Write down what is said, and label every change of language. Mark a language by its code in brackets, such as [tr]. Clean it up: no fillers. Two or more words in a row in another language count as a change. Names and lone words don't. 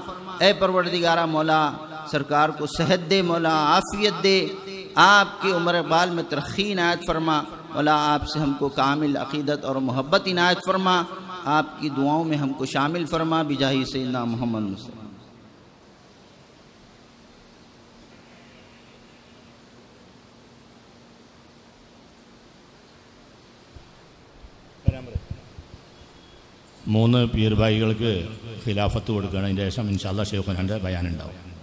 [ur] اے پروردگارہ مولا, سرکار کو صحت دے مولا, عافیت دے, آپ کی عمر اقبال میں ترقی عنایت فرما. مولا آپ سے ہم کو کامل عقیدت اور محبت عنایت فرما, آپ کی دعاؤں میں ہم کو شامل فرما [ar] بجاہ سیدنا محمد صلی اللہ علیہ وسلم. [ml] മൂന്ന് പീർ ഭായികൾക്ക് ഖിലാഫത്ത് കൊടുക്കണം. അതിൻ്റെ ശേഷം ഇൻഷാല്ലാ ഷെയ്ഖുനാൻ്റെ ബയാൻ ഉണ്ടാവും.